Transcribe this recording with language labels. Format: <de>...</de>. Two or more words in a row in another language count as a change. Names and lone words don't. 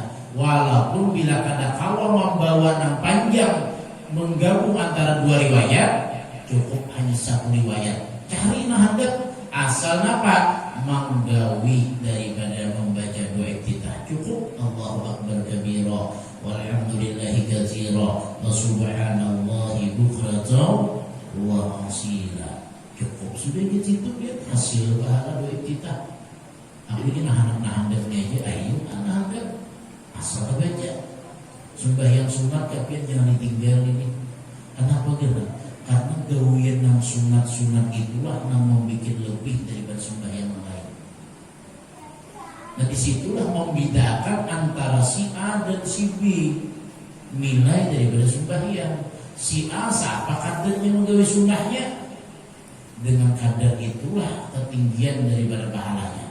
<bjn>Walaupun bila kadakala membawa nang panjang menggabung antara dua riwayat, cukup hanya satu riwayat. Cari nah handap asal napa menggawi daripada membaca dua iftitah cukup</bjn> <ar>الله أكبر كبيرا والحمد لله كثيرا وسبحان الله بكرة وأصيلا.</ar> <bjn>Cukup sudah di situ lihat hasil pahala dua iftitah. Aku ini nahan-nahandapnya aja, ayo nahan-nahandap asal baca sembahyang sunat tapi jangan ditinggal ini. Kenapa gitu? Karena gawian yang sunat-sunat itulah yang membuat lebih daripada sembahyang lain. Nah disitulah membedakan antara si A dan si B nilai daripada sembahyang. Si A siapa kadarnya menggawi sunnahnya, dengan kadar itulah ketinggian daripada pahalanya.</bjn>